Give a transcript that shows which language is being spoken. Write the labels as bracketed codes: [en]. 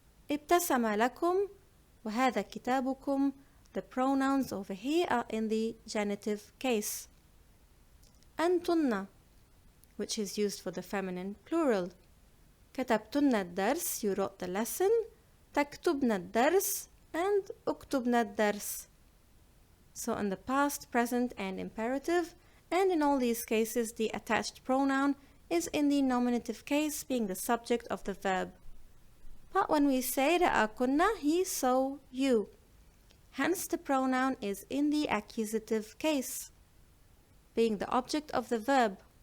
[ar] ابتسم لكم وهذا كتابكم, [en] the pronouns over here are in the genitive case. أنتن, which is used for the feminine plural. [ar] كتبتن الدرس, [en] you wrote the lesson. [ar] تكتبن الدرس, and اكتبن الدرس. [en] So in the past, present, and imperative, and in all these cases the attached pronoun is in the nominative case, being the subject of the verb. But when we say رآكن, he saw you, hence the pronoun is in the accusative case, being the object of the verb.